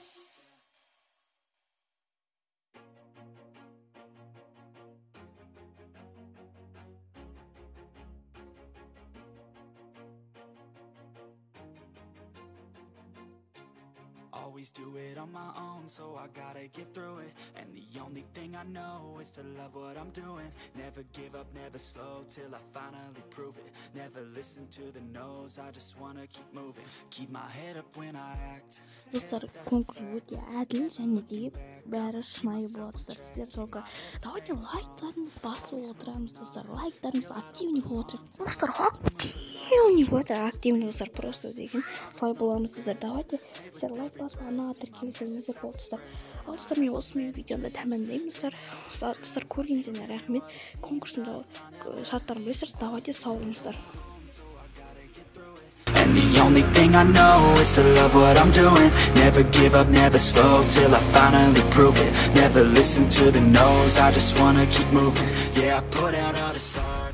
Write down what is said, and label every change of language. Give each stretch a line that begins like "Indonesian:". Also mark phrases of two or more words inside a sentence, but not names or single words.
English: Always do it on my own, so I gotta get through it. And the only thing I know is to love what I'm doing. Never give up, never slow till I finally prove it. Never listen to the no's, I just wanna keep moving. Keep my head up when I act.
Kazakh: Достар, конкурс өте әділ және де бәрі шынайы болады достар. Сіздер
Russian: только давайте
Kazakh: лайктарыңызды басып отырамыз достар. Лайктарыңызды активный болып отырайық. Достар, активный достар, просто деген солай боламыз достар. Давайте сіздер лайк басып арнаға тіркелсеңіздер болды достар. Ал достар, мен осымен видеомды тәмамдаймын достар. Достар, көргеніңізге рахмет. Конкурстың шарттарын білесіздер. Давайте сау болыңыздар.
English: And the only thing I know is to love what I'm doing. Never give up, never slow, till I finally prove it. Never listen to the no's, I just wanna keep moving. Yeah, I put out all this art.